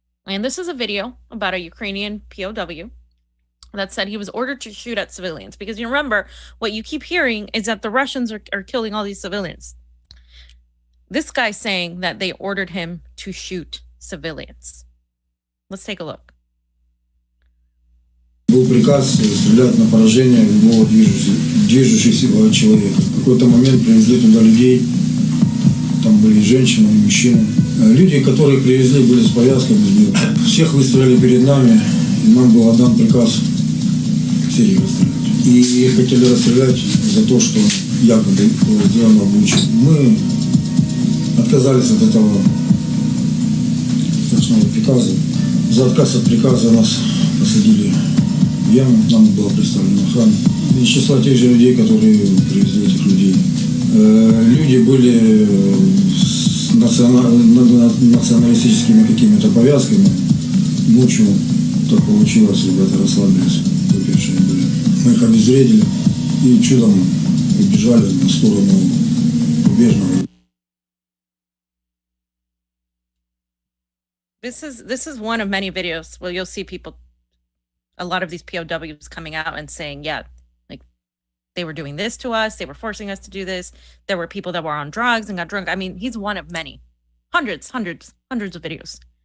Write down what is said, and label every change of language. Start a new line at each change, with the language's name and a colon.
English: And this is a video about a Ukrainian POW that said he was ordered to shoot at civilians. Because you remember, what you keep hearing is that the Russians are killing all these civilians. This guy's saying that they ordered him to shoot civilians. Let's take a look.
Russian: Был приказ стрелять на поражение любого движущегося человека. В какой-то момент привезли туда людей, там были женщины и мужчины. Люди, которых привезли, были с повязками. Всех выставили перед нами, и нам был отдан приказ всех их расстрелять. И их хотели расстрелять за то, что якобы было сделано в Буче. Мы отказались от этого страшного приказа. За отказ от приказа нас посадили в яму, нам была представлена охрана. Из числа тех же людей, которые привезли этих людей. Люди были с националистическими какими-то повязками. Ночью так получилось, ребята расслабились, выпившие были. Мы их обезвредили и чудом убежали на сторону Рубежного.
English: This is one of many videos where you'll see people, a lot of these POWs coming out and saying, yeah, like they were doing this to us, they were forcing us to do this. There were people that were on drugs and got drunk. I mean, he's one of many, hundreds of videos.